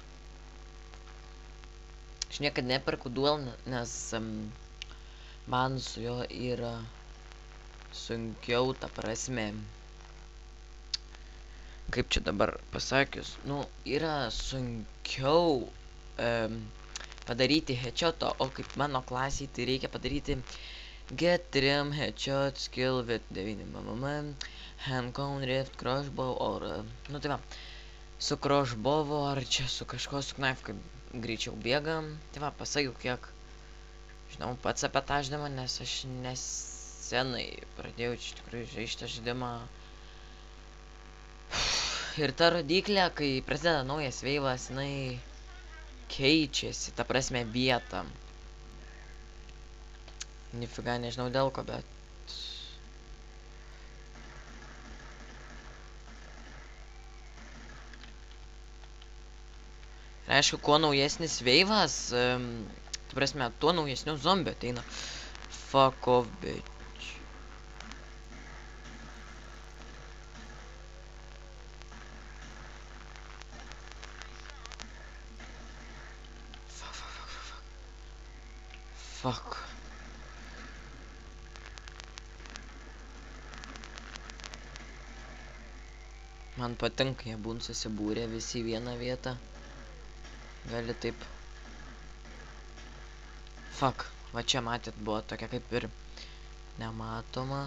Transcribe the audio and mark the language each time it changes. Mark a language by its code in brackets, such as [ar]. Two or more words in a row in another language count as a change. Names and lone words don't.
[lt] Aš niekad neperku dual, nes man su juo yra sunkiau, ta prasme. Kaip čia dabar pasakius, yra sunkiau padaryti headshotą, o kaip mano klasiai tai reikia padaryti [en] get trim headshot skill with 9 mm handcone rift crossbow or [lt] tai va, su crossbow ar čia su kažko su knife, kaip greičiau bėgam. Tai va, pasakiau, kiek žinau pats apie tą žaidimą, nes aš nesenai pradėjau iš tikrųjų žaisti šitą žaidimą. Ir ta rodiklė, kai prasideda naujas veivas, jinai keičiasi, ta prasme, vietą. Nifiga, nežinau dėl ko, bet... Ir aišku, kuo naujesnis veivas, ta prasme, tuo naujesnių zombių ateina. [en] Fuck off, bitch. Fuck. [lt] Man patinka, jie būn susibūrė visi į vieną vietą. Gali taip. Fuck. Va čia matėt, buvo tokia kaip ir nematoma.